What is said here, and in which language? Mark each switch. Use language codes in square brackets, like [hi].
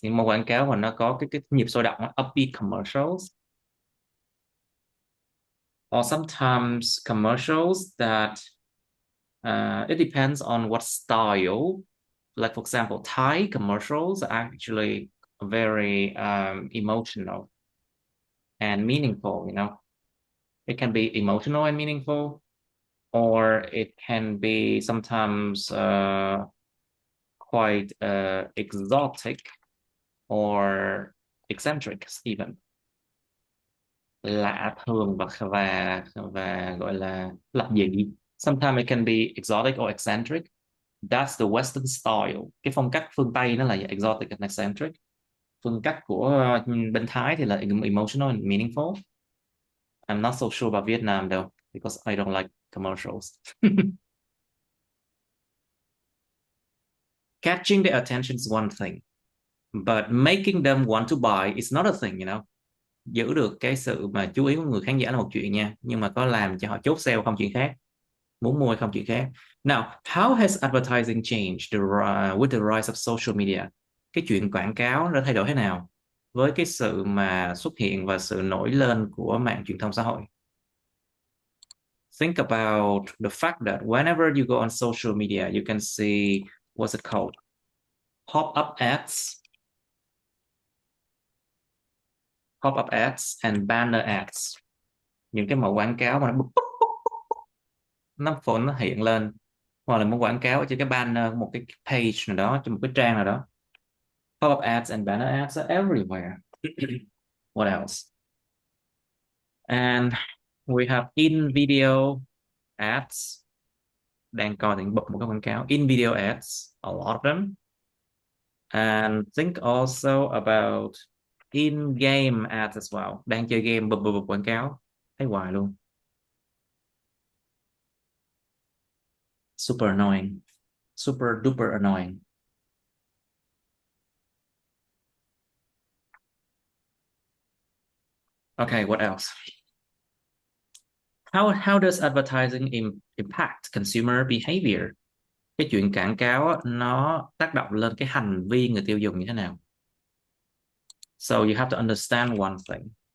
[vi] Những một quảng cáo mà nó có cái nhịp sôi động, [en] upbeat commercials. Or sometimes commercials that it depends on what style. Like, for example, Thai commercials are actually very emotional and meaningful, you know. It can be emotional and meaningful, or it can be sometimes quite exotic or eccentric even. [vi] Lạ thường và gọi là lập dị. [en] Sometimes it can be exotic or eccentric. That's the Western style. [vi] Cái phong cách phương Tây nó là [en] exotic and eccentric. [vi] Phương cách của bên Thái thì là [en] emotional and meaningful. I'm not so sure about Vietnam though, because I don't like commercials. Catching their attention is one thing, but making them want to buy is another thing, you know. [vi] Giữ được cái sự mà chú ý của người khán giả là một chuyện nha, nhưng mà có làm cho họ chốt sale không chuyện khác. Muốn mua không chuyện khác. [en] Now, how has advertising changed with the rise of social media? [vi] Cái chuyện quảng cáo đã thay đổi thế nào với cái sự mà xuất hiện và sự nổi lên của mạng truyền thông xã hội? [en] Think about the fact that whenever you go on social media, you can see, what's it called? Pop-up ads and banner ads. [vi] Những cái mẫu quảng cáo mà nó hiện lên, hoặc là một quảng cáo trên cái banner, một cái page nào đó, trên một cái trang nào đó. [en] Pop-up ads and banner ads are everywhere. What else? And we have in-video ads. [vi] Đang coi thì bật một cái quảng cáo. [en] In-video ads, a lot of them. And think also about in-game ads as well. [vi] Đang chơi game bật quảng cáo. Thấy hoài luôn. [en] Super annoying. Super duper annoying. Okay, what else? How does advertising impact consumer behavior? [vi] Cái chuyện quảng cáo nó tác động lên cái hành vi người tiêu dùng như thế nào? [en] So you have to understand one thing.